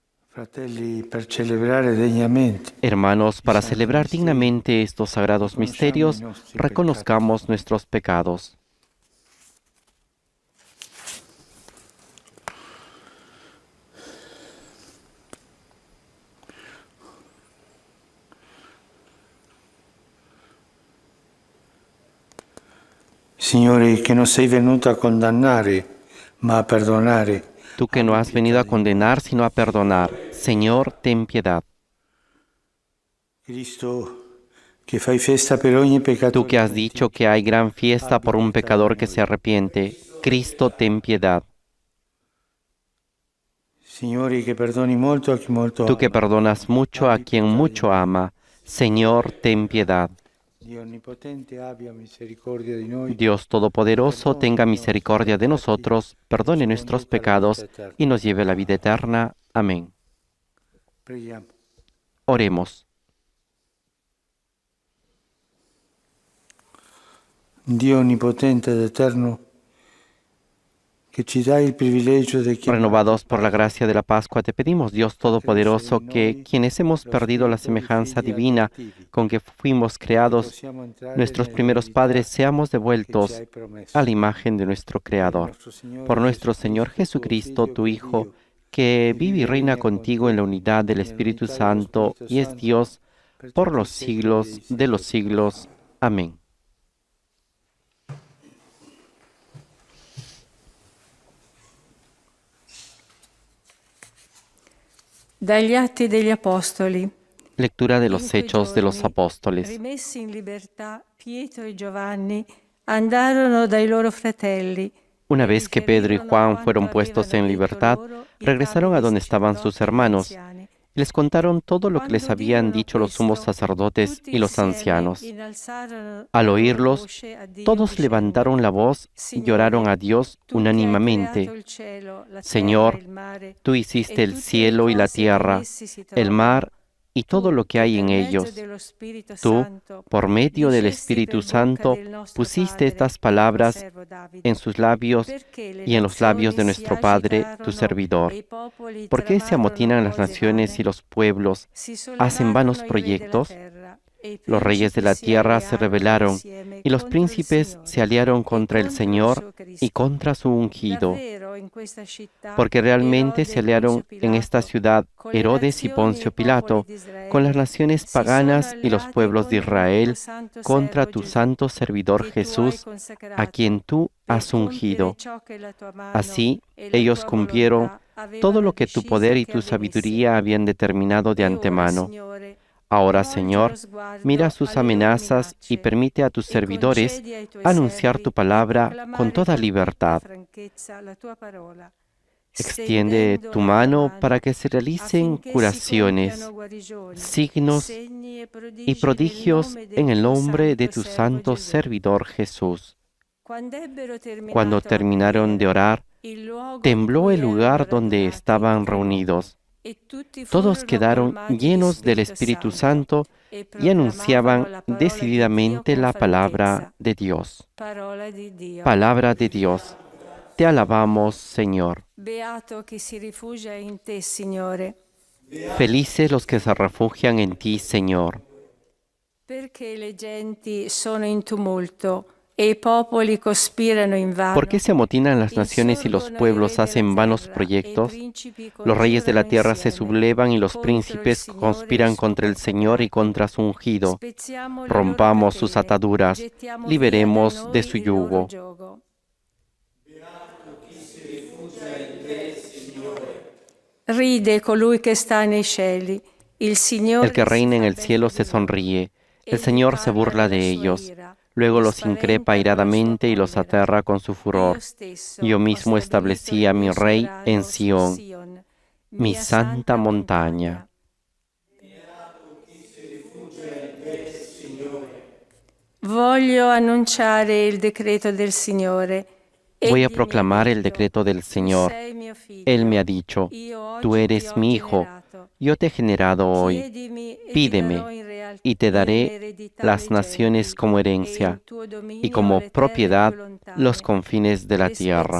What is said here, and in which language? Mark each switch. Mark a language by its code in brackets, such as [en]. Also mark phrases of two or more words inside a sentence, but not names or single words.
[it] Fratelli, per celebrare degnamente [es] Hermanos, [it] i [es] para [it] santi [es] celebrar [it] misteri, [es] dignamente estos sagrados [it] riconosciamo i [es] misterios, [it] nostri peccati. [es] reconozcamos nuestros pecados. [it] Signore, che non sei venuto a condannare, ma a perdonare, [es] Tú que no [it] abbi [es] has venido [it] pietà [es] a [it] di noi. [es] condenar, sino a perdonar. Señor, ten piedad. [it] Cristo, che fai festa per ogni [es] Tú [it] peccatore [es] que has dicho [it] pentito, [es] que hay gran fiesta [it] abbi [es] por un [it] pietà di [es] pecador que se [it] noi. [es] arrepiente. Cristo, ten piedad. [it] Signore, che perdoni molto a chi molto [es] Tú que [it] ama, [es] perdonas mucho a [it] abbi [es] quien [it] pietà di [es] mucho [it] noi. [es] ama. Señor, ten piedad. [it] Dio Onnipotente abbia misericordia di noi [es] Dios [it] e [es] Todopoderoso, [it] perdoni [es] tenga [it] i nostri [es] misericordia de [it] peccati [es] nosotros, [it] e [es] perdone [it] ci [es] nuestros [it] conduca alla vita [es] pecados y [it] eterna. [es] nos lleve a la vida eterna. Amén. [it] Preghiamo. [es] Oremos. [it] Dio Onnipotente ed Eterno, che ci dai il privilegio di chiamarti [es] Renovados por la [it] Padre, [es] gracia de la Pascua, te pedimos, Dios [it] fa crescere [es] Todopoderoso, [it] in [es] que [it] noi [es] quienes hemos [it] lo [es] perdido la [it] spirito di [es] semejanza [it] figli [es] divina [it] adottivi, [es] con que fuimos [it] perché [es] creados, [it] possiamo entrare [es] nuestros primeros [it] nell'eredità [es] padres, seamos [it] che ci [es] devueltos [it] hai [es] a la [it] promesso. [es] imagen de nuestro [it] Per [es] Creador. [it] nostro Signore [es] Por [it] Gesù [es] nuestro Señor [it] Cristo, tuo [es] Jesucristo, [it] Figlio, [es] tu [it] che è [es] Hijo, [it] Dio, [es] que [it] che [es] vive y [it] vive e [es] reina [it] regna con [es] contigo en la [it] te, [es] unidad del Espíritu [it] nell'unità dello [es] Santo, [it] Spirito [es] y es [it] Santo, [es] Dios [it] per [es] por [it] tutti i [es] los [it] secoli dei [es] siglos de los [it] secoli. [es] siglos. Amén. [it] Dagli Atti degli Apostoli. [es] Lectura de [it] In [es] los [it] quei [es] Hechos de los [it] giorni, [es] Apóstoles. [it] rimessi in libertà, Pietro e Giovanni andarono dai loro fratelli [es] Una [it] e [es] vez que Pedro y [it] riferirono [es] Juan [it] quanto [es] fueron puestos [it] avevano [es] en [it] detto [es] libertad, [it] loro i [es] regresaron [it] capi [es] a [it] dei [es] donde estaban sus [it] sacerdoti e gli [es] hermanos [it] anziani. [es] y les contaron todo lo que les [it] Quando [es] habían [it] udirono [es] dicho los sumos [it] questo, [es] sacerdotes [it] tutti [es] y los [it] insieme [es] ancianos. [it] innalzarono [es] Al [it] la loro [es] oírlos, [it] voce a Dio [es] todos [it] dicendo: [es] levantaron la voz y lloraron [it] Signore, [es] a Dios [it] tu che hai creato [es] unánimemente. [it] il cielo, la terra e [es] Señor, [it] il mare [es] tú [it] e [es] hiciste el [it] tutte le [es] cielo y la [it] cose che in [es] tierra, [it] essi si [es] el [it] trovano, [es] mar y todo [it] tu [es] lo que [it] che [es] hay en [it] per mezzo [es] ellos. [it] dello Spirito [es] Tú, [it] Santo [es] por medio del [it] dicesti [es] Espíritu [it] per bocca [es] Santo, [it] del nostro [es] pusiste [it] padre [es] estas [it] e del tuo [es] palabras [it] servo Davide, [es] en sus labios [it] perché le [es] y en los labios [it] nazioni [es] de [it] si [es] nuestro Padre, tu [it] agitarono [es] servidor. [it] e i popoli [es] ¿Por qué se [it] tramarono [es] amotinan las [it] cose [es] naciones y [it] vane? [es] los pueblos? [it] Si [es] ¿Hacen vanos [it] sollevarono i re della [es] proyectos? [it] terra e i [es] Los reyes de [it] principi [es] la [it] si [es] tierra se [it] allearono [es] rebelaron, [it] insieme [es] y los [it] contro il [es] príncipes se [it] Signore [es] aliaron [it] e [es] contra el [it] contro il [es] Señor [it] suo [es] y [it] Cristo. [es] contra su ungido, [it] Davvero in questa città [es] porque realmente [it] Erode [es] se [it] e Ponzio [es] aliaron en esta [it] Pilato, [es] ciudad [it] con le [es] Herodes y [it] nazioni e [es] Poncio [it] i popoli [es] Pilato, [it] di [es] con las [it] Israele, [es] naciones [it] si sono [es] paganas y los [it] alleati [es] pueblos de [it] contro il tuo [es] Israel, [it] santo [es] contra [it] servo [es] tu [it] Gesù, [es] santo servidor [it] che tu hai [es] Jesús, a [it] consacrato, [es] quien tú [it] per [es] has [it] compiere [es] ungido. [it] ciò che la tua mano [es] Así [it] e la [es] ellos [it] tua [es] cumplieron [it] volontà [es] todo [it] avevano [es] lo que tu poder [it] deciso [es] y [it] che [es] tu [it] avvenisse. [es] sabiduría habían determinado de [it] E ora, [es] antemano. [it] Signore, [es] Ahora, [it] volgi lo [es] Señor, mira [it] sguardo [es] sus [it] alle loro [es] amenazas y [it] minacce [es] permite a tus [it] e [es] servidores [it] concedi ai tuoi [es] anunciar [it] servi [es] tu [it] di [es] palabra con [it] proclamare [es] toda [it] con tutta [es] libertad. [it] franchezza la tua parola, [es] Extiende [it] stendendo [es] tu [it] la tua [es] mano para [it] mano [es] que se realicen [it] affinché si compiano [es] curaciones, [it] guarigioni, [es] signos [it] segni e [es] y [it] prodigi nel [es] prodigios [it] nome [es] en [it] del [es] el [it] tuo [es] nombre de [it] santo [es] tu [it] servo [es] santo [it] Gesù. [es] servidor Jesús. [it] Quando ebbero [es] Cuando [it] terminato la [es] terminaron de [it] preghiera, [es] orar, [it] il luogo in [es] tembló [it] cui [es] el [it] erano [es] lugar donde [it] radunati [es] estaban [it] tremò [es] reunidos. [it] e tutti [es] Todos [it] furono [es] quedaron [it] colmati di [es] llenos del [it] Spirito [es] Espíritu [it] Santo [es] Santo [it] e [es] y [it] proclamavano [es] anunciaban [it] la parola di Dio [es] decididamente [it] con [es] la palabra [it] franchezza. [es] de Dios. [it] Parola di Dio. [es] Palabra de Dios. Te alabamos, Señor. [it] Beato chi si rifugia in te, Signore, [es] Felices los que se refugian en ti, Señor. [it] perché le genti sono in tumulto e i popoli cospirano [es] ¿Por qué [it] invano. [es] se amotinan las naciones y los [it] Insorgono i re [es] pueblos [it] della [es] hacen vanos [it] terra e i [es] proyectos? [it] principi [es] Los reyes de la [it] congiurano [es] tierra se [it] insieme [es] sublevan y los [it] contro il [es] príncipes [it] Signore e il [es] conspiran [it] suo [es] contra el Señor y [it] consacrato. [es] contra su ungido. [it] Spezziamo le loro [es] Rompamos sus [it] catene, [es] ataduras, [it] gettiamo via da [es] liberemos de su [it] noi il loro [es] yugo. [it] giogo. Ride colui che sta nei cieli, il [es] El que [it] Signore si [es] reina en [it] fa [es] el cielo [it] beffa [es] se [it] di loro. [es] sonríe. El [it] Egli [es] Señor se [it] parla [es] burla [it] nella [es] de [it] sua [es] ellos. [it] ira, [es] Luego [it] li [es] los increpa [it] spaventa con la sua [es] airadamente y los [it] collera. [es] aterra con su [it] Io [es] furor. [it] stesso [es] Yo [it] ho [es] mismo [it] stabilito [es] establecí [it] il [es] a [it] mio [es] mi rey en [it] sovrano su [es] Sión, [it] Sion, [es] mi [it] mia [es] santa [it] santa [es] montaña. [it] montagna. Voglio annunciare il decreto del Signore. [es] Voy a [it] Egli mi ha [es] proclamar el [it] detto, [es] decreto del [it] tu [es] Señor. [it] sei mio figlio, [es] Él me ha dicho, [it] io [es] tú [it] oggi ti [es] eres [it] ho [es] mi hijo, [it] generato. [es] yo te he generado hoy. [it] Chiedimi e ti darò [es] Pídeme, [it] in [es] y te daré las naciones como herencia, y como propiedad los confines de la tierra.